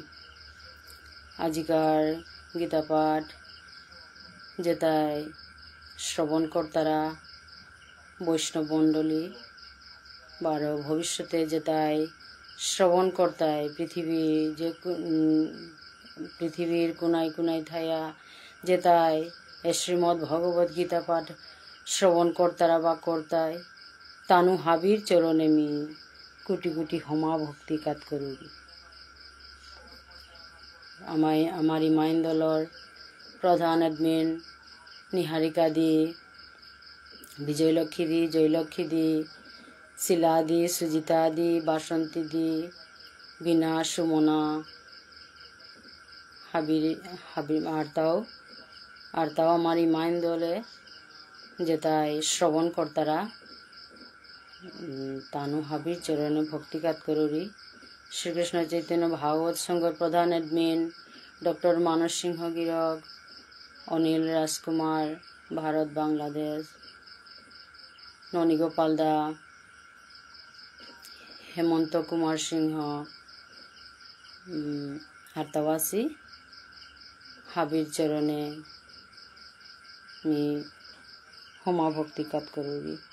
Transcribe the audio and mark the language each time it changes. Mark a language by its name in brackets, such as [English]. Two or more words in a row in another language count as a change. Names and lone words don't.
[Bishnupriya] আজিকার গীতা পাঠ যেটাই শ্রবণ কর্তারা বৈষ্ণব মণ্ডলী বারো ভবিষ্যতে যেটাই শ্রবণ কর্তায় পৃথিবীর কোনায় কোনায় থাইয়া যেটাই শ্রীমদ্ ভগবদ গীতা পাঠ শ্রবণ কর্তারা বা কর্তায় তানু হাবির চরণে মি কোটি কোটি হমা ভক্তি কাত করুরি। আমার মাইন দলর প্রধান এডমিন নিহারিকা দি, বিজয়লক্ষ্মী দি, জয়লক্ষ্মী দি, শিলা দি, সুজিতা দি, বাসন্তী দি, বিনা, সুমনা, হাবির আরতাও আমার মাইন দলে যেটাই শ্রবণ কর্তারা তানু হাবির চরণে ভক্তিকাত করুরি। শ্রীকৃষ্ণ চৈতন্য ভাগবত সংঘর প্রধান এডমিন ডক্টর মানস সিংহ গিরক, অনিল রাজকুমার, ভারত বাংলাদেশ, ননীগোপাল দা, হেমন্ত কুমার সিংহ হারতাবাসী হাবির চরণে মি হোমা ভক্তিকাত করুরি।